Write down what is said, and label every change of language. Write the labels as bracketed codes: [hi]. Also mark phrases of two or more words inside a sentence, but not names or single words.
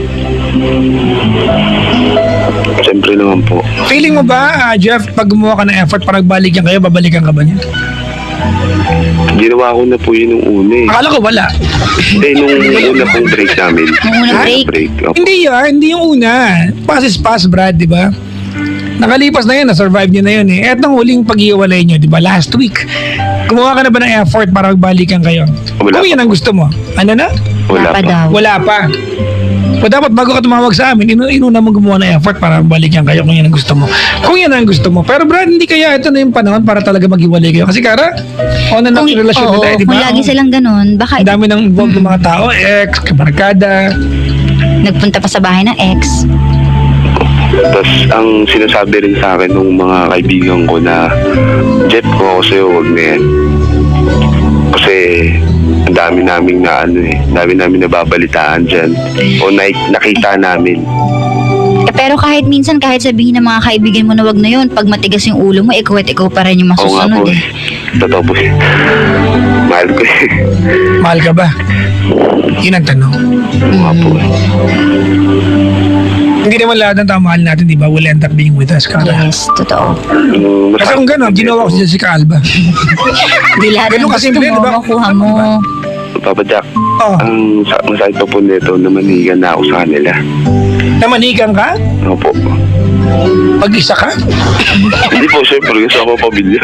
[tl] Siyempre naman po. Feeling mo ba, Jeff, pag gumawa ka ng effort para magbalikan kayo, babalikan ka ba niya? Ginawa ko na po yun nung una eh. Akala ko wala. Hindi, nung una pong break namin. Nung unang break? Opo. Hindi yung una. [en] Pass is pass, [tl] Brad, di ba? Nakalipas na yun, na-survive nyo na yun eh. Etong huling pag-iwalay nyo, di ba? [en] Last week. [tl] Gumawa ka na ba ng effort para magbalikan kayo? Wala Kung pa yan ang gusto mo. Ano na? Wala pa pa. daw. Wala pa. O dapat bago ka tumawag sa amin, inuna mo gumawa ng effort para magbalikan kayo kung yan ang gusto mo. Kung yan ang gusto mo. Pero Brad, hindi kaya ito na yung panahon para talaga maghiwalay kayo. Kasi Kara, [en] on and off [tl] Kung, relasyon oo, nila eh, di ba? kung lagi silang ganun, baka Ang dami nang involved ng mga tao, ex, kabarkada. nagpunta pa sa bahay ng ex. Tapos ang sinasabi rin sa akin ng mga kaibigan ko na, Jeff, kung ako sa'yo, huwag na yan. Kasi ang dami namin na dami namin nababalitaan dyan. O nakita namin. Pero kahit minsan, kahit sabihin ng mga kaibigan mo na wag na yun, pag matigas yung ulo mo, ikaw at ikaw pa rin yung Oo nga masusunod po eh. Totoo po eh. Mahal ko eh. Mahal ka ba? Yun ang tanong. Oo nga po eh. Hindi naman lahat ng tao mahal natin, di ba? [en] Will end up being with us, Kara. [tl] Yes, totoo. Kasi kung gano'n, ginawa ko si Jessica Alba. Hindi lahat Ganun ng gusto kasimple, mo, di ba? makuha mo. Papa Jack, Oh, ang masakit pa po nito, namanigan na ako sa kanila. namanikan ka? Opo. Pag-isa ka? Hindi po, syempre, gusto ako pamilya.